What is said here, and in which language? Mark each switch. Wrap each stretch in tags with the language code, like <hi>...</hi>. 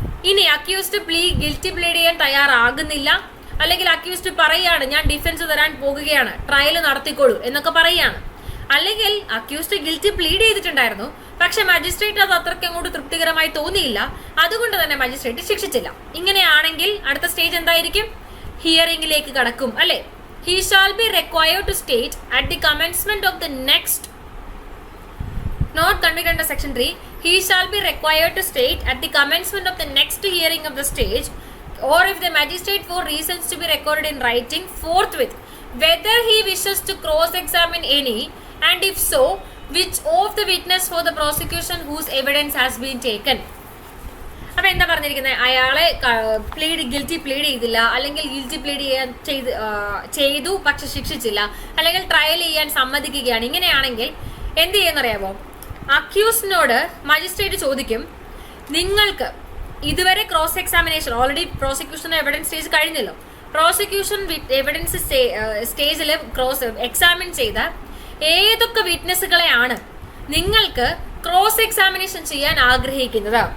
<ml>ഇനി accused guilty plead ചെയ്യാൻ തയ്യാറാകുന്നില്ല, അല്ലെങ്കിൽ അക്യൂസ്ഡ് പറയുകയാണ് ഞാൻ ഡിഫൻസ് തരാൻ പോകുകയാണ്, ട്രയൽ നടത്തിക്കോളൂ എന്നൊക്കെ പറയുകയാണ്. അല്ലെങ്കിൽ അക്യൂസ്ഡ് ഗിൽറ്റി പ്ലീഡ് ചെയ്തിട്ടുണ്ടായിരുന്നു, പക്ഷെ മജിസ്ട്രേറ്റ് അത് അത്രയ്ക്ക് അങ്ങോട്ട് തൃപ്തികരമായി തോന്നിയില്ല, അതുകൊണ്ട് തന്നെ മജിസ്ട്രേറ്റ് ശിക്ഷിച്ചില്ല. ഇങ്ങനെയാണെങ്കിൽ അടുത്ത സ്റ്റേജ് എന്തായിരിക്കും? ഹിയറിംഗിലേക്ക് കടക്കും, അല്ലെ?</ml> <en>He shall be required to state at the commencement of the next, not convicted under section 3, he shall be required to state at the commencement of the next hearing of the stage, or if the magistrate for reasons to be recorded in writing forthwith, whether he wishes to cross-examine any, and if so, which of the witness for the prosecution whose evidence has been taken.</en> <ml>അപ്പൊ എന്താ പറഞ്ഞിരിക്കുന്നത്? അയാളെ guilty plead ചെയ്തില്ല, അല്ലെങ്കിൽ guilty plead ചെയ്തു പക്ഷെ ശിക്ഷിച്ചില്ല, അല്ലെങ്കിൽ trial ചെയ്യാൻ സമ്മതിക്കുകയാണ്. ഇങ്ങനെയാണെങ്കിൽ എന്ത് ചെയ്യുന്നറിയാമോ? അക്യൂസ്ഡിനോട് മജിസ്ട്രേറ്റ് ചോദിക്കും, നിങ്ങൾക്ക് ഇതുവരെ cross examination, already prosecution evidence stage കഴിഞ്ഞല്ലോ, പ്രോസിക്യൂഷൻ എവിഡൻസ് സ്റ്റേജിൽ ക്രോസ് എക്സാമിൻ ചെയ്ത ഏതൊക്കെ വിറ്റ്നസ്സുകളെയാണ് നിങ്ങൾക്ക് ക്രോസ് എക്സാമിനേഷൻ ചെയ്യാൻ ആഗ്രഹിക്കുന്നത്?</ml>